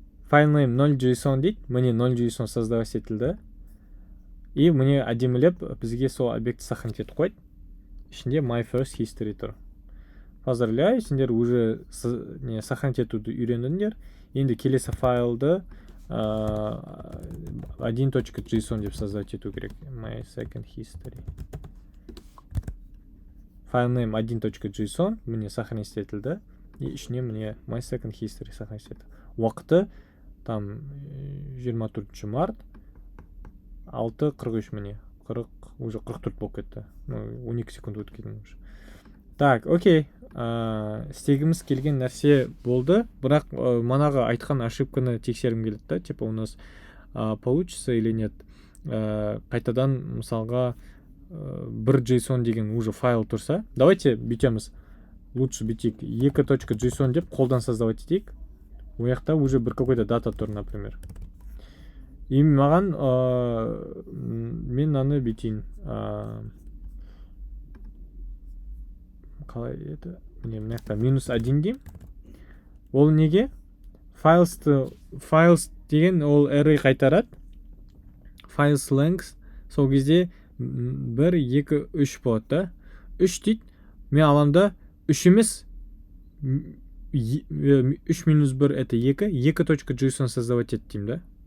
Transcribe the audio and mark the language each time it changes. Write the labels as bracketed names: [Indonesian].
[Kazakh] File name 0.json дейді. Мне 0.json создавать етілді. И мне әдемілеп бізге сол объект сохранить етіп қойды. Ішінде [English] my first history [Kazakh] тұр. [Russian] Поздравляю, [Kazakh] сендер уже сохранить етуді үйрендіңдер. Енді келесі файлды 1.json деп создавать ету керек. [English] My second history. [Kazakh] File name 1.json мне сохранить етілді. И ішіне мне [English] my second history [Kazakh] сохранить етілді. Уақыты там 24 март 6:43 мне. 40, уже 44 болып кетті. 12 секунд өтіп кеткен уже. [Russian] Так, окей. [Kazakh] Істегіміз келген нәрсе болды. Бірақ манағы айтқан ошибканы тексерім келеді да. [Russian] Типа у нас получится или нет. [Kazakh] Қайтадан мысалға бір JSON деген уже файл тұрса. [Russian] Давайте [Kazakh] бүйтеміз. [Russian] Лучше [Kazakh] бүйтейік. 2.json деп қолдан создавать етейік. У яқта уже бір [Russian] какой-то [Kazakh] дата тұр, [Russian] например. [Kazakh] И маған мен аны бүйтейін. Қалай еді? Міне мына -1 дейм. Ол неге? Files деген ол array қайтарады. Files length сол кезде 1, 2, 3 болады да. 3 дейді. Мен аламда 3 емес 3 минус 1 [Russian] это [Kazakh] 2. 2.json создавать ет дейм да.